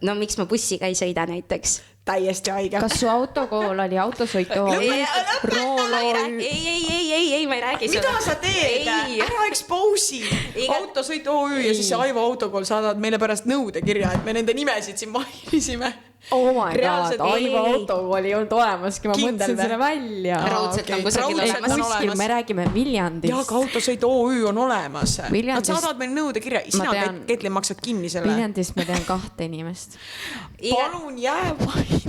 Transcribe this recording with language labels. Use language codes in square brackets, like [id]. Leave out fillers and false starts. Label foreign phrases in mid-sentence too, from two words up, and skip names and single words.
[et] No miks ma bussiga ei sõida näiteks? Täiesti haige. Kas su autokool oli autosõitu? Ei, ma ei räägi seda. Mida sa teed? Ära expose'i. Autosõit OÜ ja siis see Aivo autokool saadavad meile pärast nõudekirja, et me nende nimesid siin mainisime. [en] Oh my god, [et] Aivo autokool ei olnud olemaski, ma mõtlesin selle välja. Raudselt on kusagil olemas. Me räägime Viljandist. Ja ka autosõit OÜ on olemas. Nad saadavad meil nõudekirja. Sina, Ketli, maksad kinni selle. Viljandist ma tean 2 inimest. Palun jää vaid.